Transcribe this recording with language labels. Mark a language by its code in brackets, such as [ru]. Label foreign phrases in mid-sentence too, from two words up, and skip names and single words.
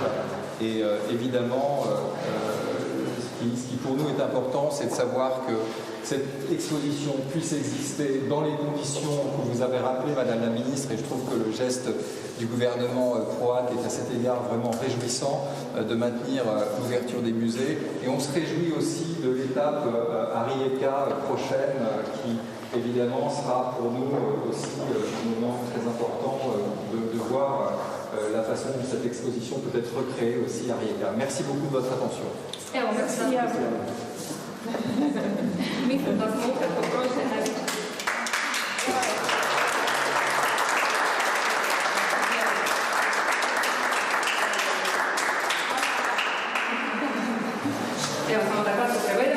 [fr] Et évidemment, ce qui pour nous est important, c'est de savoir que cette exposition puisse exister dans les conditions que vous avez rappelées, Madame la Ministre, et je trouve que le geste du gouvernement croate est à cet égard vraiment réjouissant de maintenir l'ouverture des musées. Et on se réjouit aussi de l'étape à Rijeka prochaine qui évidemment sera pour nous aussi un moment très important de voir la façon dont cette exposition peut être recréée aussi à Rijeka. Merci beaucoup de votre attention. [hr] Mislim da smo ukratko prošli najviše. Evo, samo da kratko prevedem.